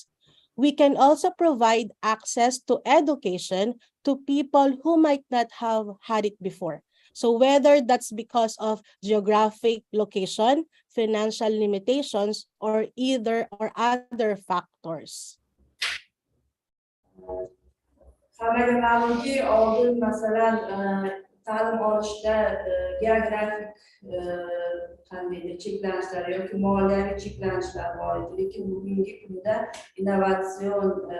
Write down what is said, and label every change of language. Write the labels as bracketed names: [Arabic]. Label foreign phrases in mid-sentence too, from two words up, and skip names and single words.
[English] We can also provide access to education to people who might not have had it before. So whether that's because of geographic location, financial limitations, or other factors. [Uzbek] Hammaga ma'lumki, oldin masalan ta'lim olishda geografik qandaydir cheklanishlar yoki moliyaviy cheklanishlar bor edi, lekin bugungi kunda innovatsion